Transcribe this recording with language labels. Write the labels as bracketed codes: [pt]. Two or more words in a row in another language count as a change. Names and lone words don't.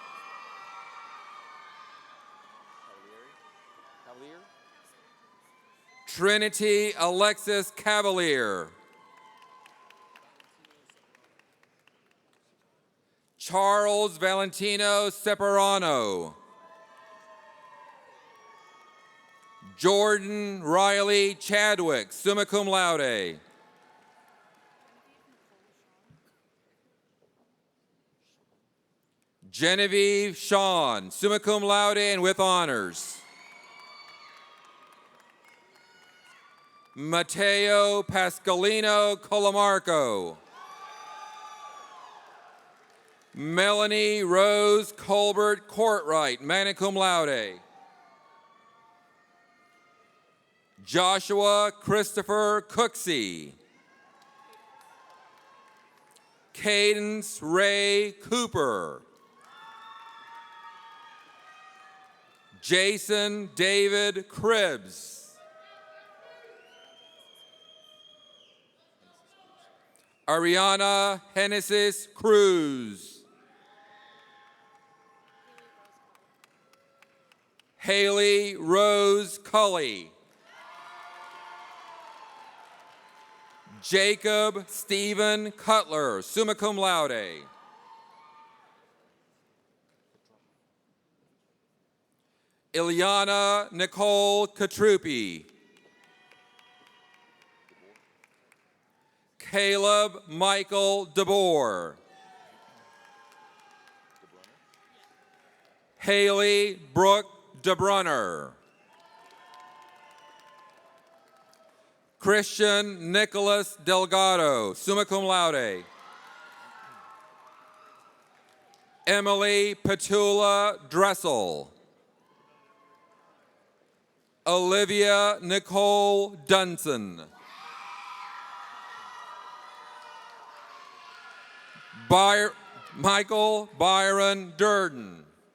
[en] Trinity Alexis Cavalier. Charles Valentino Separano. Jordan Riley Chadwick, [la] summa cum laude. [en] Genevieve Shawn, [la] summa cum laude [en] and with honors. Matteo Pascalino Colamarco. Melanie Rose Colbert Courtwright, [la] magna cum laude. [en] Joshua Christopher Cooksey. Cadence Ray Cooper. Jason David Cribbs. Ariana Hennesis Cruz. Haley Rose Cully. Jacob Stephen Cutler, [la] summa cum laude. [en] Ilyana Nicole Katrupi. Caleb Michael DeBoer. Haley Brooke DeBrunner. Christian Nicholas Delgado, [la] summa cum laude. [en] Emily Petula Dressel. Olivia Nicole Dunson. Michael Byron Durden.